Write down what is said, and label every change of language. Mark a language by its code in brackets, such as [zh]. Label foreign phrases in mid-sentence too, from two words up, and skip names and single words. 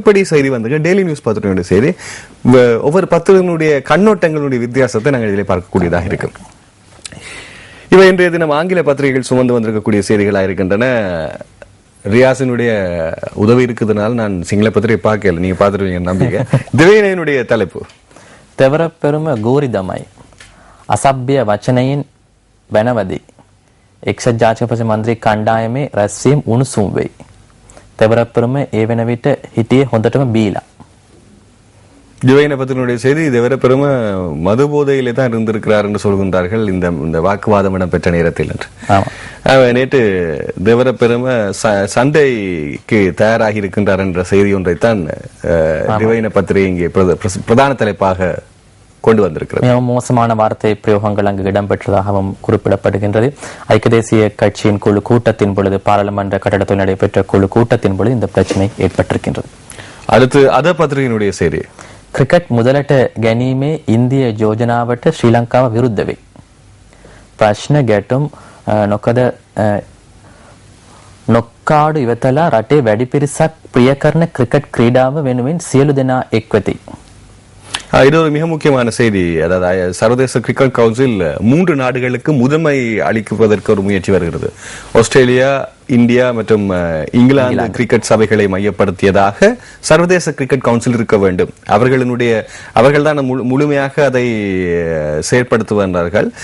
[ta] இப்படி செய்தி வந்து டெய்லி நியூஸ் பத்திரிகையுடைய செய்தி, ஒவ்வொரு பத்திரிகையினுடைய கண்ணோட்டங்களுடைய வித்தியாசத்தை நாங்கள் இதிலே பார்க்கக்கூடியதாக இருக்கும். இவை இன்றைய தினம் ஆங்கில பத்திரிகைகள் சுமந்து வந்திருக்கக்கூடிய செய்திகளாக இருக்கின்றன. ரியாசினுடைய உதவி இருக்குதுனால நான் சிங்கள பத்திரிகை பார்க்கல, நீங்க பார்த்துருவீங்க நம்பிக்கை. திவேனையினுடைய தலைப்பு [si] තෙවර පෙරුම ගෝරිදමයි අසභ්‍ය වචනයෙන් බැනවදී එක්සත් ජාතික මන්ත්‍රී කණ්ඩායමේ රැස්වීම උණුසුම් වෙයි. තෙවර පෙරුම ඒ වෙන විට හිටියේ හොඳටම බීලා. [ta] திவையின பத்தினுடைய செய்தி, தேவர பெரும மது போதையிலே தான் இருந்திருக்கிறார் என்று சொல்கின்றார்கள் இந்த வாக்குவாதம் இடம்பெற்ற நேரத்தில் என்று. நேற்று தேவர பெரும சண்டைக்கு தயாராகி இருக்கின்றார் என்ற செய்தி ஒன்றைத்தான் திவையின பத்திரிகை இங்கே பிரதான தலைப்பாக கொண்டு வந்திருக்கிறது. மோசமான வார்த்தை பிரயோகங்கள் அங்கு இடம்பெற்றதாகவும் குறிப்பிடப்படுகின்றது. ஐக்கிய தேசிய கட்சியின் குழு கூட்டத்தின் பொழுது, பாராளுமன்ற கட்டடத்தில் நடைபெற்ற குழு கூட்டத்தின் பொழுது இந்த பிரச்சனை ஏற்பட்டிருக்கின்றது. அடுத்து அத பத்திரிகையினுடைய செய்தி, [si] ක්‍රිකට් මුදලට ගැනීමේ ඉන්දිය යෝජනාවට ශ්‍රී ලංකාව විරුද්ධ වෙයි. ප්‍රශ්න ගැටුම් නොක්කාඩු ඉවතලා රටේ වැඩි පිරිසක් ප්‍රිය කරන ක්‍රිකට් ක්‍රීඩාව වෙනුවෙන් සියලු දෙනා එක්වෙති. [ta] இது ஒரு மிக முக்கியமான செய்தி. அதாவது சர்வதேச கிரிக்கெட் கவுன்சில் 3 நாடுகளுக்கு முதன்மை அளிப்பதற்கு ஒரு முயற்சி வருகிறது. ஆஸ்திரேலியா, இந்தியா மற்றும் இங்கிலாந்து கிரிக்கெட் சபைகளை மையப்படுத்தியதாக சர்வதேச கிரிக்கெட் கவுன்சில் இருக்க வேண்டும். அவர்கள்தான் முழுமையாக அதை செயற்படுத்துவார்கள்.